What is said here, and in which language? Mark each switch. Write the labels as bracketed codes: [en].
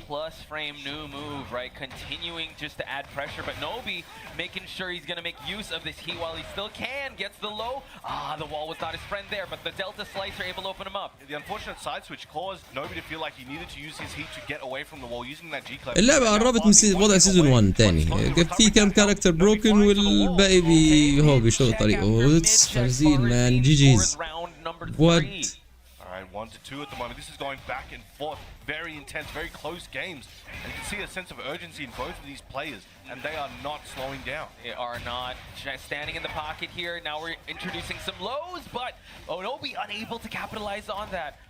[en] Plus frame new move, right? Continuing just to add pressure, but Nobi making sure he's going to make use of this heat while he still can. Gets the low. The wall was not his friend there, but the Delta Slicer able to open him up. The unfortunate side switch caused Nobi to feel like he needed to use his heat to get away from the wall using that G-Clap. [ar] اللعبة قربت من وضع سيزون 1 تاني. في كام كاركتر بروكن والباقي هو بيشوف طريقه. [en] It's Farzin man. GG's. What? 1-2 at the moment. This is going back and forth. Very intense, very close games. And you can see a sense of urgency in both of these players. And they are not slowing down. They are not standing in the pocket here. Now we're introducing some lows, but Nobi unable to capitalize on that.